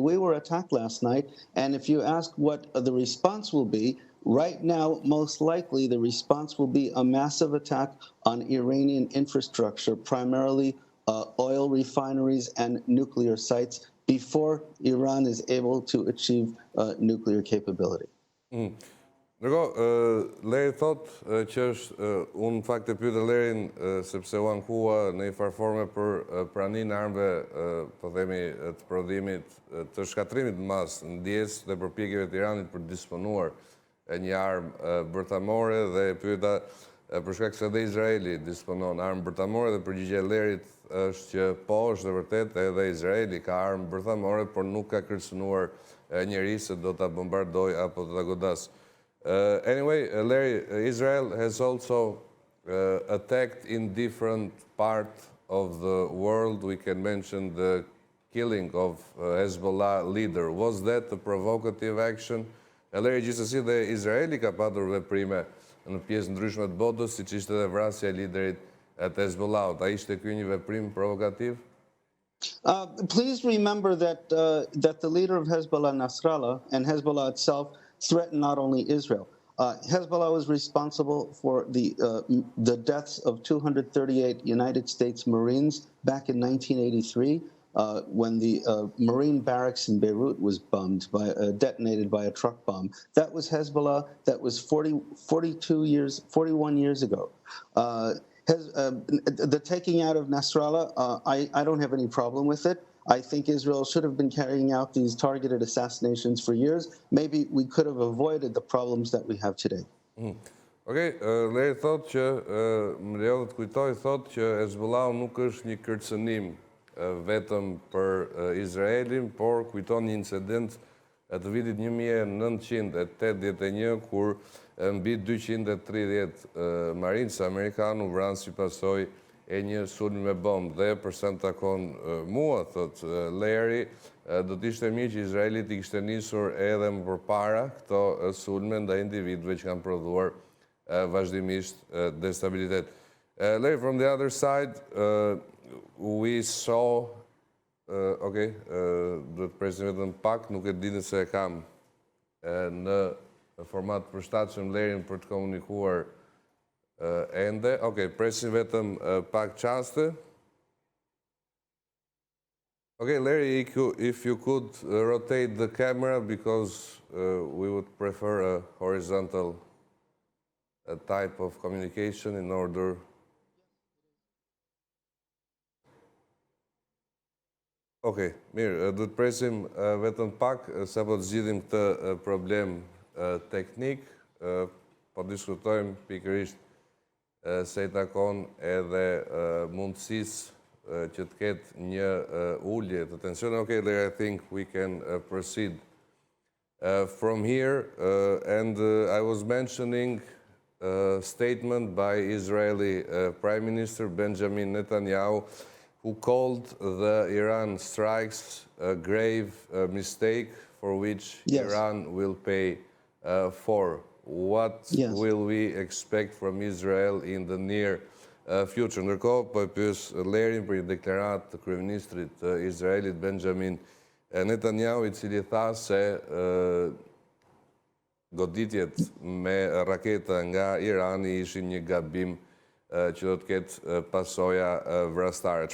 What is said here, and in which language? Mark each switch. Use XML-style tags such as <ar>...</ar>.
<en>We were attacked last night, and if you ask what the response will be, right now, most likely the response will be a massive attack on Iranian infrastructure, primarily oil refineries and nuclear sites, before Iran is able to achieve nuclear capability.</en> <sq>Leri thot që është, unë në fakt e pyeta Lerin sepse u ankua në një farforme për praninë e armëve, po themi, të prodhimit, të shkatrimit në masë ndjes dhe përpjekjeve të Iranit për disponuar një armë bërthamore, dhe e pyeta për shkak se edhe Izraeli disponon armë bërthamore, dhe përgjigjja e Lerit është që po, është e vërtet, edhe Izraeli ka armë bërthamore, por nuk ka kërcënuar njeri se do ta bombardoj apo do ta godas.</sq> <en>Anyway, Larry, Israel has also attacked in different parts of the world. We can mention the killing of Hezbollah leader. Was that a provocative action?</en> <sq>Larry, gjithsesi dhe Izraeli ka patur veprime në pjesë ndryshme të botës, siç ishte edhe vrasja e liderit të Hezbollahut. A ishte ky një veprim provokativ?</sq> <en>Please remember that that the leader of Hezbollah, Nasrallah, and Hezbollah itself threatened not only Israel. Hezbollah was responsible for the deaths of 238 United States Marines back in 1983 when the Marine barracks in Beirut was detonated by a truck bomb. That was Hezbollah. That was 41 years ago. The taking out of Nasrallah, I don't have any problem with it. I think Israel should have been carrying out these targeted assassinations for years. Maybe we could have avoided the problems that we have today.</en> <sq>Okej, Leri thot që, më lejo të kujtoj, thot që Hezbollahu nuk është një kërcënim vetëm për Izraelin, por kujton një incident të vitit 1981, kur mbi 230 marinës amerikanë u vranë si pasojë e një sulmi me bombë, dhe për sa më takon mua, thot Leri, do të ishte mirë që Izraeli t'i kishte nisur edhe më përpara këto sulme ndaj individëve që kanë prodhuar vazhdimisht destabilitet. Leri,</sq> <en>from the other side, we saw,</en> <sq>okay, do të presim vetëm pak, nuk e di nëse e kam në format përshtatshëm Lerin për të komunikuar ende. Okay, presim vetëm pak qaste.</sq> <en>Okay, Larry, if you could rotate the camera, because we would prefer a horizontal type of communication in order.</en> <sq>Okay, mirë, do të presim vetëm pak, sapo të zgjidhim këtë problem teknik, po diskutojmë pikërisht se i takon edhe mundësisë që të ketë një ulje të tensionit.</sq> <en>Okay, there I think we can proceed from here. And I was mentioning a statement by Israeli Prime Minister Benjamin Netanyahu, who called the Iran strikes a grave mistake for which Iran will pay for. What will we expect from Israel in the near future?</en> <sq>Ndërkohë, po e pyes Lerin për një deklaratë të kryeministrit të Izraelit Benjamin Netanyahu, i cili tha se goditjet me raketa nga Irani ishin një gabim që do të ketë pasoja vrastare.</sq>